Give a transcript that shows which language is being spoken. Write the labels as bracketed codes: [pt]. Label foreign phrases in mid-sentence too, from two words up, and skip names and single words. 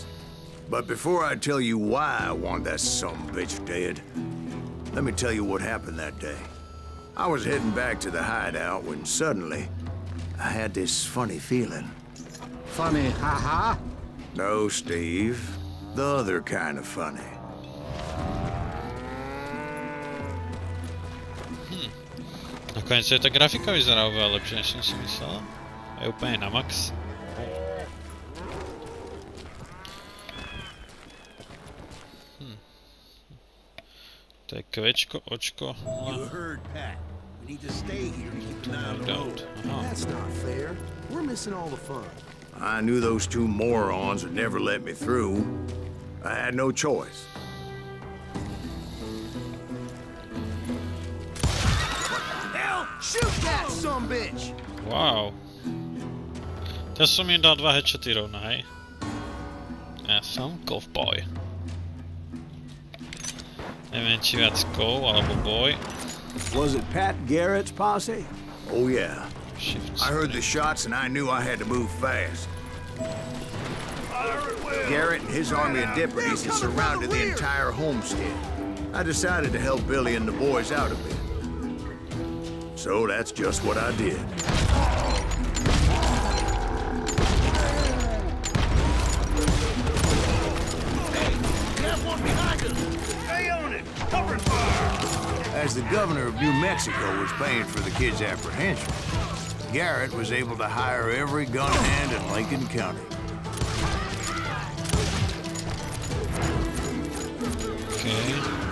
[en] But before I tell you why I want that sumbitch dead, let me tell you what happened that day. I was heading back to the hideout when suddenly I had this funny feeling. Funny, haha? No, Steve. The other kind of funny. [sk] Nakoniec aj tá grafika vyzerá oveľa lepšie, než som si myslel. Je úplne na max. To je kvečko, očko. [en] You heard Pat. We need to stay here to keep an eye on the road. That's not fair. We're missing all the fun. I knew those two morons would never let me through. I had no choice. Shoot that sumbitch! Wow. [sk] Teraz som im dal 2 headshoty rovno, hej? Ja som cowboy. Neviem, či viac cow alebo boy. [en] Was it Pat Garrett's posse? Oh yeah. Shift. I heard the shots and I knew I had to move fast. Garrett and his army of deputies had surrounded the entire homestead. I decided to help Billy and the boys out a bit. So that's just what I did. As the governor of New Mexico was paying for the kid's apprehension, Garrett was able to hire every gun hand in Lincoln County. Okay.